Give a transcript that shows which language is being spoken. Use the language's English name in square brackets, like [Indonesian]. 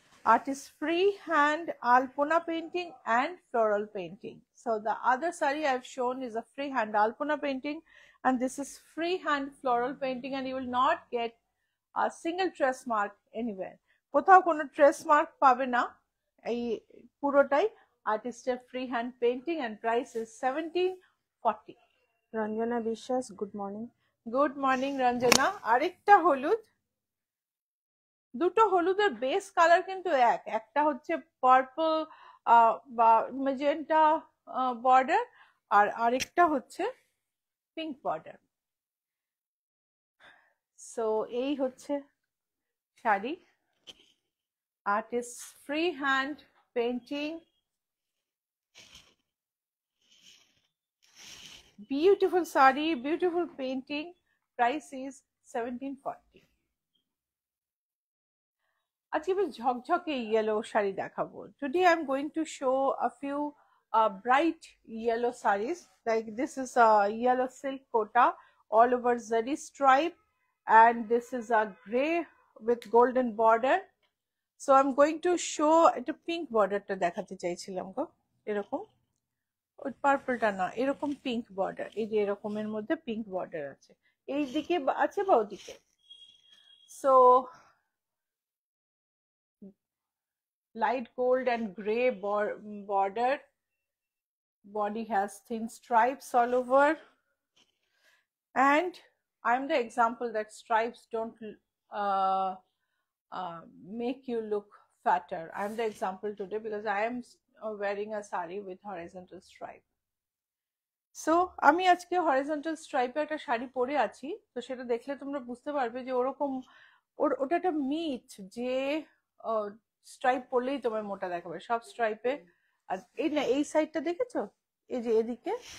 [English] Artist freehand alpona painting and floral painting. So the other sari I've shown is a freehand alpona painting and this is freehand floral painting, and you will not get a single trace mark anywhere. [Bangla] কোথাও কোনো trace mark পাবে না। এই পুরোটাই আর্টিস্টের [English] freehand painting and price is 1740. Ranjana Biswas, good morning. Good morning Ranjana. [Bangla] আরেকটা হলুদ, দুটো হলুদের বেস কালার কিন্তু একটা হচ্ছে পার্পল বা ম্যাজেন্টা বর্ডার আর আরেকটা হচ্ছে পিঙ্ক বর্ডার। সো এই হচ্ছে sari, artist free hand painting, beautiful sari, beautiful painting. [English] Price is 1740. [Bangla] আজকে বেশ ঝকঝকে ইয়েলো শাড়ি দেখাবো। [English] Today I am going to show a few bright yellow sarees. Like this is a yellow silk kota all over zari stripe, and this is a gray with golden border. So I'm going to show [Bangla] এটা pink border টা দেখাতে চাইছিলাম গো, এরকম ওই পার্পলটা না, এরকম pink border, এই যে এরকমের মধ্যে পিঙ্ক বর্ডার আছে, এই দিকে আছে বা ওদিকে। So [English] light gold and gray border. Body has thin stripes all over, and I'm the example that stripes don't uh, make you look fatter. I'm the example today because I am wearing a sari with horizontal stripe. [Bangla] So আমি আজকে horizontal স্ট্রাইপে একটা শাড়ি পরে আছি, তো সেটা দেখলে তোমরা বুঝতে পারবে যে ওরকম ওটা একটা মিথ যে স্ট্রাইপ পরলেই তোমায় মোটা দেখাবে। সব স্ট্রাইপে, আর এই না এই সাইডটা দেখেছো, এই যে এদিকে।